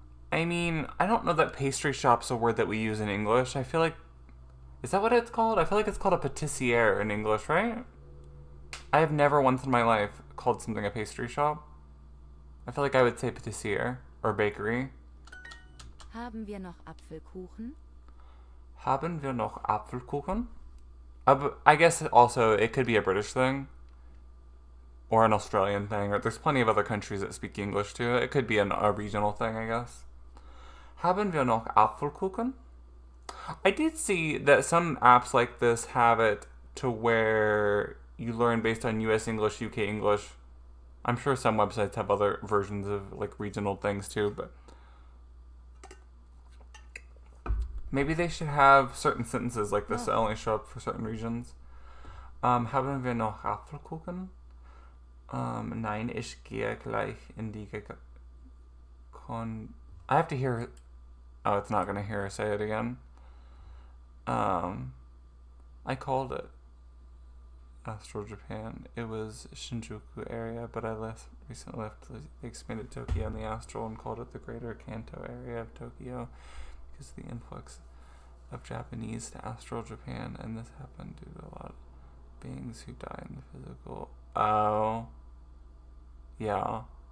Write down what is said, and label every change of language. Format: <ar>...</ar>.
<en>I mean, I don't know that pastry shop's a word that we use in English. I feel like... Is that what it's called? I feel like it's called a pâtissière in English, right? I have never once in my life called something a pastry shop. I feel like I would say pâtissière or bakery.</en> <de>Haben wir noch Apfelkuchen? Haben wir noch Apfelkuchen?</de> <en>I guess also it could be a British thing. Or an Australian thing. Or there's plenty of other countries that speak English too. It could be a regional thing, I guess.</en> <de>Haben wir noch Apfelkuchen?</de> <en>I did see that some apps like this have it to where you learn based on US English, UK English. I'm sure some websites have other versions of like regional things too, but maybe they should have certain sentences like this that only show up for certain regions.</en> <de>Haben wir noch Apfelkuchen? Nein, ich gehe gleich in die</de> <en>I have to hear. Oh, it's not going to hear her say it again. I called it Astral Japan. It was Shinjuku area, but I recently left the expanded Tokyo in the Astral and called it the Greater Kanto area of Tokyo because of the influx of Japanese to Astral Japan, and this happened due to a lot of beings who die in the physical. Oh. Yeah.</en>